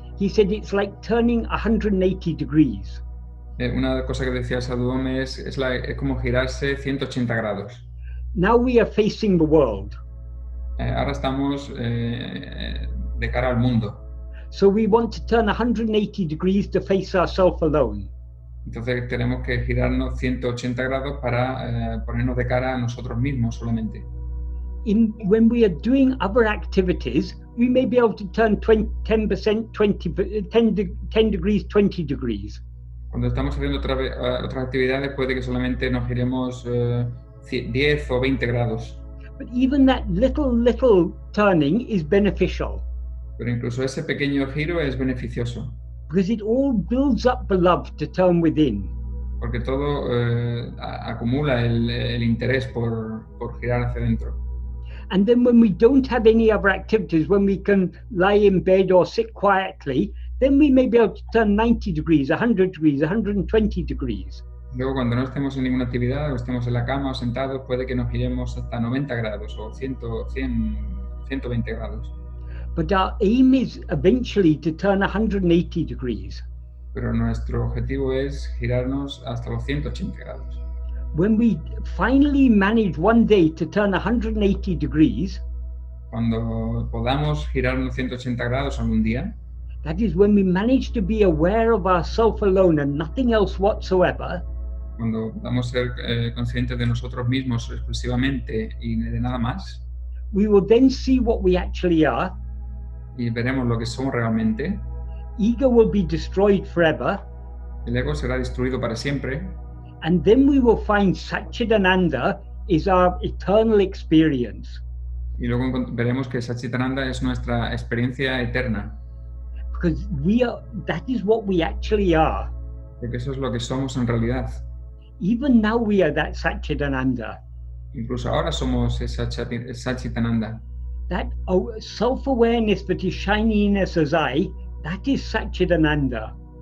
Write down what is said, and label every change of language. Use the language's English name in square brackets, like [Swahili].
[English] He said it's like turning 180 degrees. [Spanish] Una cosa que decía Sadhu Om es como girarse 180 grados. [English] Now we are facing the world. [Spanish] Ahora estamos de cara al mundo. [English] So we want to turn 180 degrees to face ourselves alone. [Spanish] Entonces tenemos que girarnos 180 grados para ponernos de cara a nosotros mismos solamente. [English] When we are doing other activities, we may be able to turn 10%, 10 degrees, 20 degrees. [Spanish] Cuando estamos haciendo otras actividades puede que solamente nos giremos 10 o 20 grados. [English] But even that little turning is beneficial. [Spanish] Pero incluso ese pequeño giro es beneficioso. [English] Because it all builds up the love to turn within. [Spanish] Porque todo acumula el interés por girar hacia adentro. [English] And then when we don't have any other activities, when we can lie in bed or sit quietly, then we may be able to turn 90 degrees, 100 degrees, 120 degrees. [Spanish] Luego, cuando no estemos en ninguna actividad o estemos en la cama o sentados, puede que nos giremos hasta 90 grados o 120 grados. [English] But our aim is eventually to turn 180 degrees. [Spanish] Pero nuestro objetivo es girarnos hasta los 180 grados. [English] When we finally manage one day to turn 180 degrees, [Spanish] cuando podamos girarnos 180 grados algún día, [English] that is when we manage to be aware of ourselves alone and nothing else whatsoever. [Spanish] Cuando podamos ser conscientes de nosotros mismos exclusivamente y de nada más, [English] we will then see what we actually are. [Spanish] Y veremos lo que somos realmente. [English] Ego will be destroyed forever. [Spanish] El ego será destruido para siempre. [English] And then we will find Satchitananda is our eternal experience. [Spanish] Y luego veremos que Satchitananda es nuestra experiencia eterna. [English] Because that is what we actually are. [Spanish] Porque eso es lo que somos en realidad. [English] Even now we are that Satchitananda. [Spanish] Incluso ahora somos esa Satchitananda. [English] That self-awareness that is shining in us as I, that is Satchitananda.